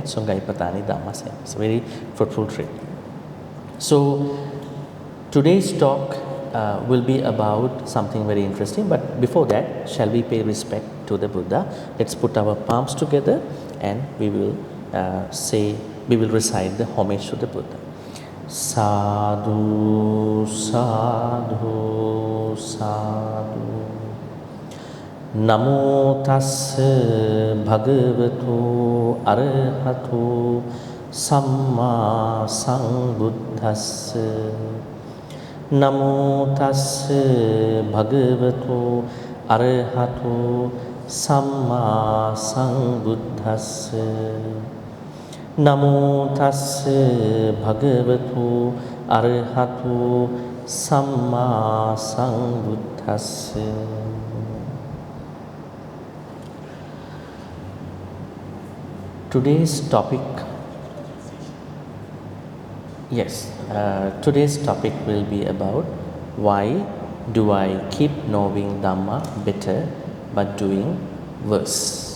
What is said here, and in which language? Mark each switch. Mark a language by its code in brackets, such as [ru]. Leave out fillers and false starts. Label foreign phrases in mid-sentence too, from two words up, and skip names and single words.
[en] Sungai Petani Dhamma Center. It's a very fruitful trip. So today's talk will be about something very interesting, but before that, shall we pay respect to the Buddha? Let's put our palms together and we will recite the homage to the Buddha. [pi] Sadhu, sadhu, sadhu. Namo tassa bhagavato arahato samma sambuddhassa. Namo tassa bhagavato arahato samma sambuddhassa. Namo tassa bhagavato arahato samma sambuddhassa. [en] Today's topic will be about why do I keep knowing Dhamma better but doing worse.